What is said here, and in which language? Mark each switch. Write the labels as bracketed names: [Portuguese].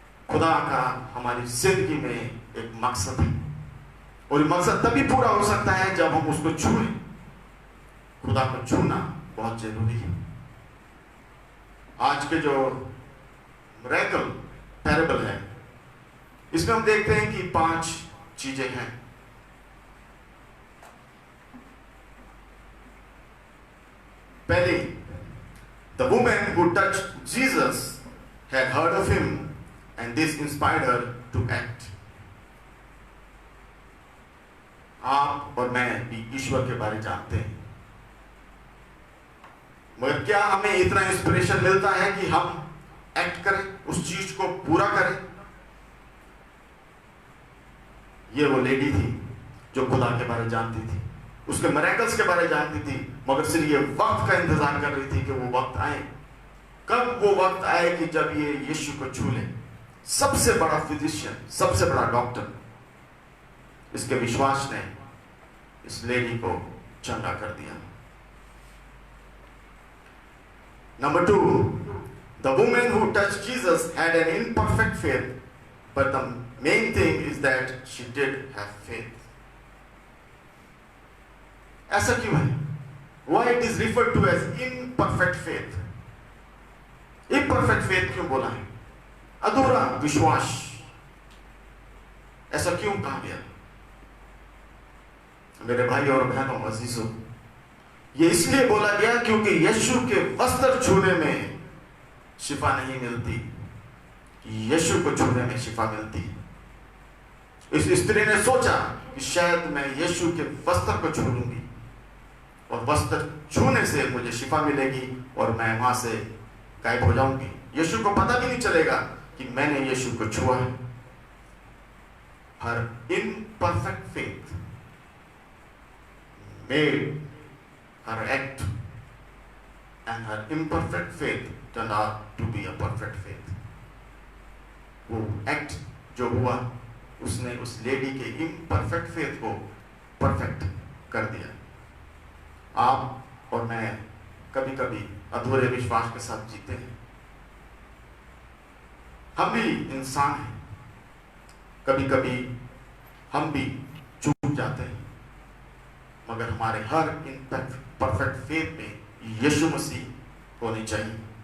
[Hindi] खुदा का हमारी जिंदगी में एक मकसद है और ये मकसद तभी पूरा हो सकता है जब हम उसको छूएं। खुदा को छूना बहुत जरूरी है। आज के जो मिरेकल पैरेबल है इसमें हम देखते हैं कि 5 चीजें हैं। [English] पहली, the woman who touched Jesus had heard of him and this inspired her to act. [Hindi] आप और मैं भी ईश्वर के बारे जानते हैं, मगर क्या हमें इतना इंस्पिरेशन मिलता है कि हम एक्ट करें, उस चीज को पूरा करें? ये वो लेडी थी जो खुदा के बारे जानती थी, उसके मिरेकल्स के बारे जानती थी, मगर सिर्फ ये वक्त का इंतजार कर रही थी कि वो वक्त आए। कब वो वक्त आए कि जब ये यीशु को छू ले। सबसे बड़ा फिजिशियन, सबसे बड़ा डॉक्टर, इसके विश्वास ने इस लेडी को चंगा कर दिया। [English] Number 2, the woman who touched Jesus had an imperfect faith, but the main thing is that she did have faith. [Hindi] ऐसा क्यों है? [English] Why it is referred to as imperfect faith? [Hindi] imperfect faith क्यों बोला है? अधूरा विश्वास। ऐसा क्यों कहा गया? मेरे भाई और बहनों, अजीजों, ये इसलिए बोला गया क्योंकि यीशु के वस्त्र छूने में शिफा नहीं मिलती, यीशु को छूने में शिफा मिलती। इस स्त्री ने सोचा कि शायद मैं यीशु के वस्त्र को छू लूंगी और वस्त्र छूने से मुझे शिफा मिलेगी और मैं वहां से गायब हो जाऊंगी। यीशु को पता भी नहीं चलेगा कि मैंने यीशु को छुआ है। [English] हर imperfect faith made her act, and her imperfect faith turned out to be a perfect faith. [Hindi] वो एक्ट जो हुआ उसने उस लेडी के इम्परफेक्ट फेथ को परफेक्ट कर दिया। आप और मैं कभी कभी अधूरे विश्वास के साथ जीते हैं। हम भी इंसान हैं, कभी कभी हम भी चूक जाते हैं, मगर हमारे हर परफेक्ट फेथ में यीशु मसीह होनी चाहिए।